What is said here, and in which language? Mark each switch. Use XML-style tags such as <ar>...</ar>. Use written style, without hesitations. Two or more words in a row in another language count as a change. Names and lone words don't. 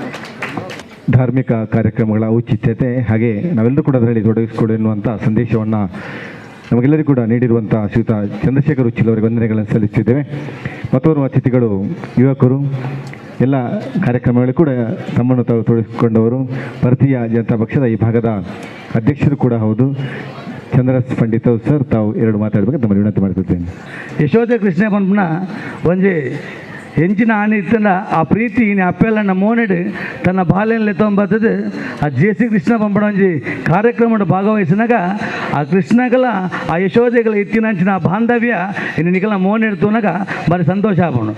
<kn>ಧಾರ್ಮಿಕ ಕಾರ್ಯಕ್ರಮಗಳ ಔಚಿತ್ಯತೆ ಹಾಗೆ ನಾವೆಲ್ಲರೂ ಕೂಡ ಅದರಲ್ಲಿ ತೊಡಗಿಸಿಕೊಡು ಎನ್ನುವಂಥ ಸಂದೇಶವನ್ನು ನಮಗೆಲ್ಲರಿಗೂ ಕೂಡ ನೀಡಿರುವಂಥ ಶ್ರೀಯುತ ಚಂದ್ರಶೇಖರ್ ಉಚ್ಚಿಲ್ ಅವರಿಗೆ ವಂದನೆಗಳನ್ನು ಸಲ್ಲಿಸುತ್ತಿದ್ದೇವೆ. ಮತ್ತೋರ್ವ ಅತಿಥಿಗಳು ಯುವಕರು, ಎಲ್ಲ ಕಾರ್ಯಕ್ರಮಗಳು ಕೂಡ ತಮ್ಮನ್ನು ತಾವು ತೊಡಗಿಸಿಕೊಂಡವರು, ಭಾರತೀಯ ಜನತಾ ಪಕ್ಷದ ಈ ಭಾಗದ ಅಧ್ಯಕ್ಷರು ಕೂಡ ಹೌದು. ಚಂದ್ರಸ್ ಪಂಡಿತ್ ಸರ್, ತಾವು ಎರಡು ಮಾತಾಡಬೇಕು ತಮ್ಮಲ್ಲಿ ವಿನಂತಿ ಮಾಡ್ತಿದ್ದೇನೆ.</kn> <tcy>ಯಶೋಧ ಕೃಷ್ಣ ಪಂಪನ ಒಂಜಿ ಹೆಂಚಿನ ಆನೆ ಇತ್ತಂದ ಆ ಪ್ರೀತಿ ಇನ್ನು ಅಪ್ಪೆಲ್ಲನ್ನ ಮೋನೆಡು ತನ್ನ ಬಾಲ್ಯನಲ್ಲಿ ತೊಂಬತ್ತದು ಆ ಜೆ.ಸಿ. ಕೃಷ್ಣ ಪಂಪನ ಒಂಜಿ ಕಾರ್ಯಕ್ರಮದ ಭಾಗವಹಿಸಿನಾಗ ಆ ಕೃಷ್ಣಗಳ ಆ ಯಶೋಧೆಗಳ ಇತ್ತಿನಂಚಿನ ಬಾಂಧವ್ಯ ಇನ್ನು ನಿಗಲ ಮೋನೆಡ್ತುನಾಗ ಬಾರಿ ಸಂತೋಷ ಆಗೋಣ.</tcy>